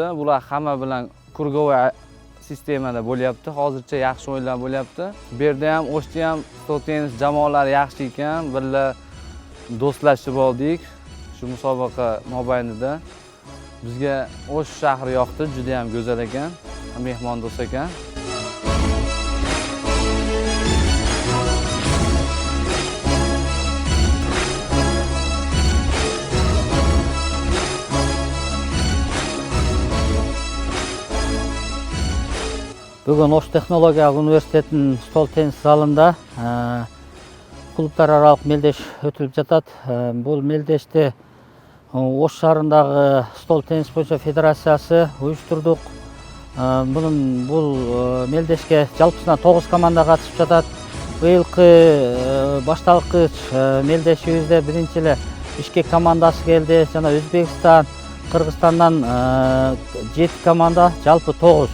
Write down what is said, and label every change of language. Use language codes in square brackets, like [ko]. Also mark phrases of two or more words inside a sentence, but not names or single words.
[uz] Bular hamma bilan krugovый sistemada bo'lyapti. Hozircha yaxshi o'yinlar bo'lyapti. Bu yerda ham O'shda ham stol tennis jamoalari yaxshi ekan. Birga do'stlashib oldik. Shu musobaqa mobaynida bizga O'sh shahri yoqdi, juda ham go'zal ekan, mehmondo'st ekan. [ky] Бүгін Ош технологиялық университетінің стол теннис залында клубтар аралық мелдеш өтіліп жатат. Бұл мелдеште Ош шаарындагы стол теннис боюнча федерациясы уюштурдук. Бул мелдешке жалпысынан 9 команда катышып жатат. Быйылкы башталкыч мелдешибизде биринчи эле Бишкек командасы келди, жана Өзбекстан, Кыргызстандан 7 команда, жалпы 9.